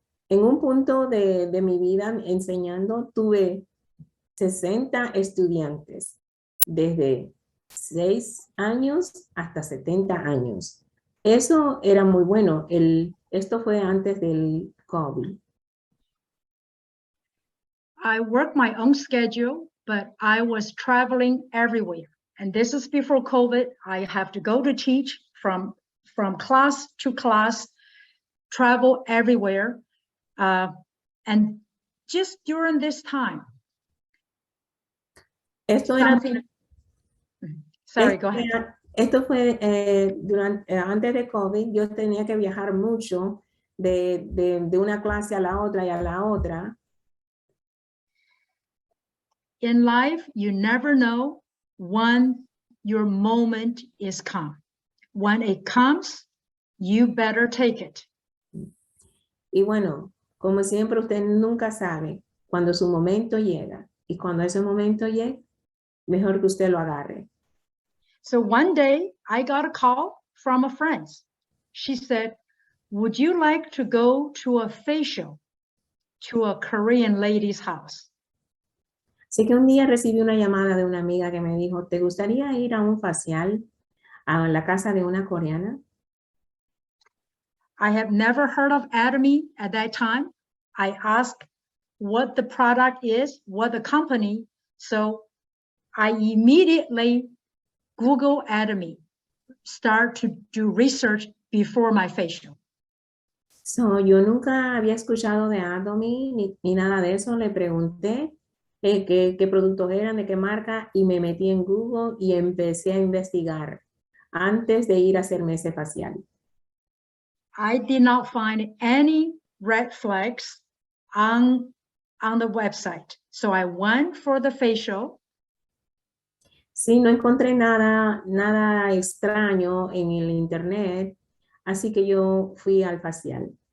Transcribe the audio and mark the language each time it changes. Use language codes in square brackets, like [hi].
[es] En un punto de mi vida enseñando, tuve 60 estudiantes desde 6 años hasta 70 años. Eso era muy bueno. Esto fue antes del COVID. [en] I worked my own schedule, but I was traveling everywhere. And this is before COVID. I have to go to teach from class to class, travel everywhere. And just during this time, Sorry, go ahead. [es] Esto fue antes de COVID. Yo tenía que viajar mucho de una clase a la otra y a la otra. [en] In life, you never know when your moment is come. When it comes, you better take it. [es] Y bueno, como siempre, usted nunca sabe cuando su momento llega. Y cuando ese momento llegue, mejor que usted lo agarre. [en] So one day, I got a call from a friend. She said, would you like to go to a facial to a Korean lady's house? [es] Así que un día recibí una llamada de una amiga que me dijo, ¿te gustaría ir a un facial a la casa de una coreana? [en] I have never heard of Atomy at that time. I asked what the product is, what the company. So I immediately Google Atomy, start to do research before my facial. [es] Yo nunca había escuchado de Atomy ni nada de eso. Le pregunté qué productos eran, de qué marca, y me metí en Google y empecé a investigar antes de ir a hacerme ese facial. [en] I did not find any red flags on the website. So I went for the facial. [es] Sí, no encontré nada extraño en el internet, así que yo fui al facial.